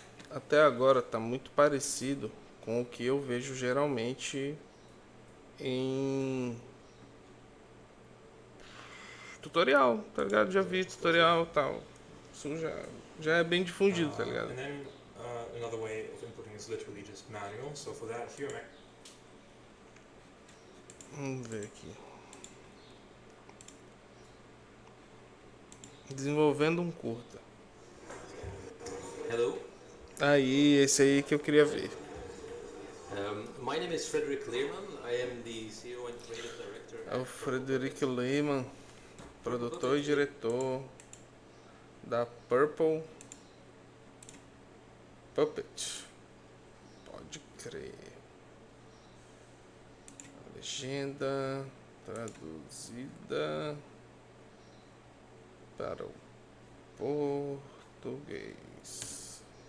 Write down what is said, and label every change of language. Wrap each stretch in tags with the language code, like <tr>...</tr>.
<pt>Até agora está muito parecido com o que eu vejo geralmente em Tutorial, tá ligado? Já vi tutorial e tal. Isso já é bem difundido, tá ligado?</pt> <en>And then another way of inputting is literally just manual. So for that, here</en> <pt>Vamos ver aqui. Desenvolvendo um curta.</pt> <en>Hello,</en> <pt>Aí, esse aí que eu queria ver.</pt> <en>my name is Frederick Leerman. I am the CEO and Creative Director.</en> <pt>É o Frederick Lehman, produtor e diretor da Purple Puppet. Pode crer. Legenda traduzida para o português.</pt>